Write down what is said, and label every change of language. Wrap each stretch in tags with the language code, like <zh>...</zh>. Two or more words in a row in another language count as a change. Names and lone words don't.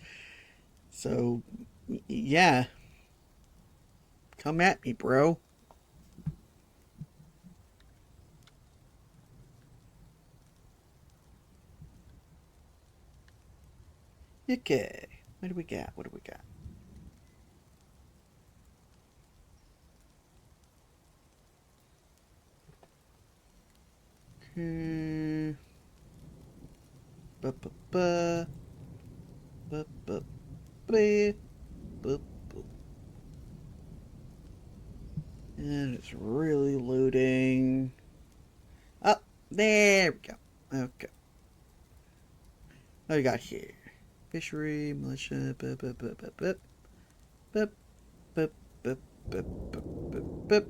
<en>So, yeah. Come at me, bro. Okay. What do we got? What do we got? Hmm. Ba ba ba. Ba ba ba. Ba ba. And it's really loading. Oh, there we go. Okay. What do we got here? Fishery, militia, bup, bup, bup, bup, bup, bup, bup, bup, bup, bup, bup, bup.</en>